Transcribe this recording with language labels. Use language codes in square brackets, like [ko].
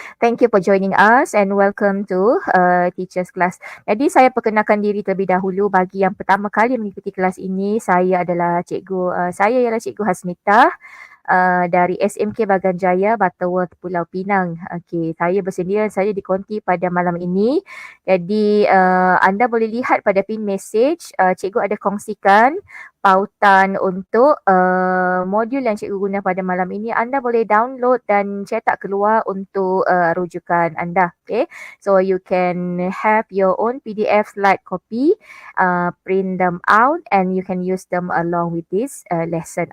[en] Thank you for joining us and welcome to teachers class. [ms] Jadi saya perkenalkan diri terlebih dahulu. Bagi yang pertama kali mengikuti kelas ini, saya ialah Cikgu Hasnitah. Dari SMK Bagan Jaya, Butterworth, Pulau Pinang. Okey, saya bersendirian saja di konti pada malam ini. Jadi anda boleh lihat pada pin message, cikgu ada kongsikan pautan untuk modul yang cikgu guna pada malam ini. Anda boleh download dan cetak keluar untuk rujukan anda. [en] Okay, so you can have your own PDF slide copy, print them out and you can use them along with this lesson.